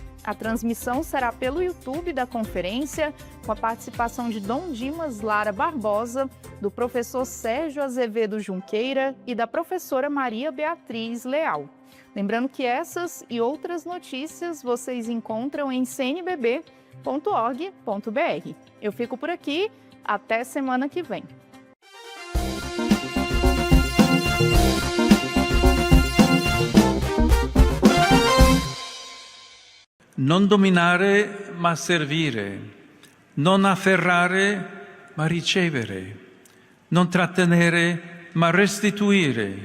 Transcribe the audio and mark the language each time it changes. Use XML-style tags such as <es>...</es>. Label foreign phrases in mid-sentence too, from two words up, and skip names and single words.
<pt>A transmissão será pelo YouTube da conferência, com a participação de Dom Dimas Lara Barbosa, do professor Sérgio Azevedo Junqueira e da professora Maria Beatriz Leal. Lembrando que essas e outras notícias vocês encontram em cnbb.org.br. Eu fico por aqui, até semana que vem.</pt> <it>Non dominare ma servire, non afferrare ma ricevere, non trattenere ma restituire.</it>